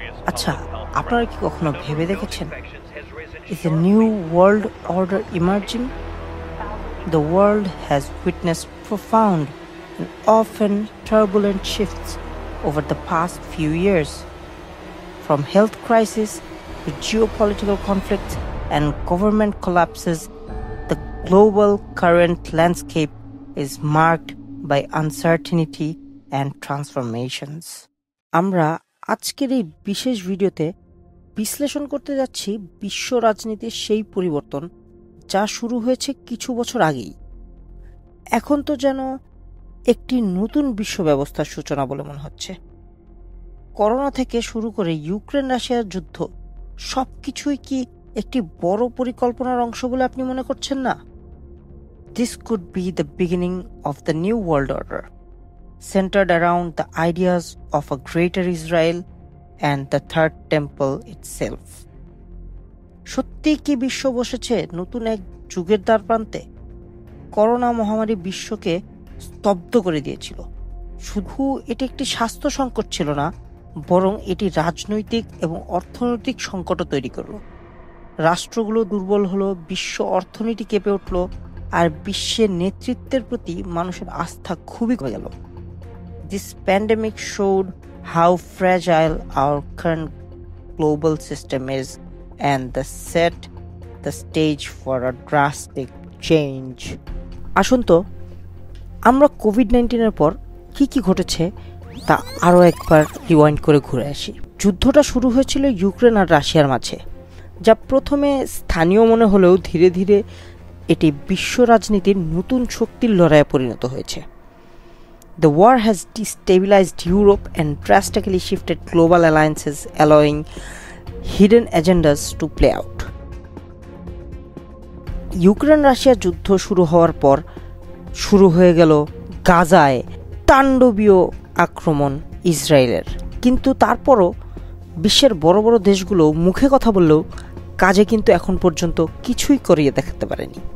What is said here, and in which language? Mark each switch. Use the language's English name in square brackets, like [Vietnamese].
[Bangla] আচ্ছা, আপনারা কি কখনো ভেবে দেখেছেন, [English] is a new world order emerging? The world has witnessed profound and often turbulent shifts over the past few years. From health crisis to geopolitical conflicts and government collapses, the global current landscape is marked by uncertainty and transformations. [Bangla] আমরা আজকের এই বিশেষ ভিডিওতে বিশ্লেষণ করতে যাচ্ছি বিশ্ব রাজনীতির সেই পরিবর্তন যা শুরু হয়েছে কিছু বছর আগেই। এখন তো যেন একটি নতুন বিশ্ব ব্যবস্থার সূচনা বলে মনে হচ্ছে। করোনা থেকে শুরু করে ইউক্রেন রাশিয়ার যুদ্ধ সবকিছুই কি একটি বড় পরিকল্পনার অংশ বলে আপনি মনে করছেন না? [English] This could be the beginning of the new world order, centered around the ideas of a greater Israel and the third temple itself. [Bangla] সত্যি কি বিশ্ব বসেছে নতুন এক যুগের দ্বার প্রান্তে? করোনা মহামারী বিশ্বকে স্তব্ধ করে দিয়েছিল। শুধু এটি একটি স্বাস্থ্য সংকট ছিল না, বরং এটি রাজনৈতিক এবং অর্থনৈতিক সংকটও তৈরি করল। রাষ্ট্রগুলো দুর্বল হলো, বিশ্ব অর্থনীতি কেঁপে উঠল, আর বিশ্বের নেতৃত্বের প্রতি মানুষের আস্থা খুবই কমে গেল। [English] This pandemic showed how fragile our current global system is and set the stage for a drastic change. [Bangla] আসুন তো আমরা কোভিড-19 পর কি ঘটেছে তা আরও একবার রিওয়াইন্ড করে ঘুরে আসি। যুদ্ধটা শুরু হয়েছিল ইউক্রেন আর রাশিয়ার মাঝে, যা প্রথমে স্থানীয় মনে হলেও ধীরে ধীরে এটি বিশ্ব রাজনীতির নতুন শক্তির লড়াইয়ে পরিণত হয়েছে। [English] The war has destabilized Europe and drastically shifted global alliances, allowing hidden agendas to play out. [Bangla] Ukraine Russia যুদ্ধ শুরু হওয়ার পর শুরু হয়ে গেল গাজায় তাণ্ডবীয় আক্রমণ ইসরায়েলের। কিন্তু তারপরও বিশ্বের বড় বড় দেশগুলো মুখে কথা বললেও কাজে কিন্তু এখন পর্যন্ত কিছুই করিয়ে দেখাতে পারেনি।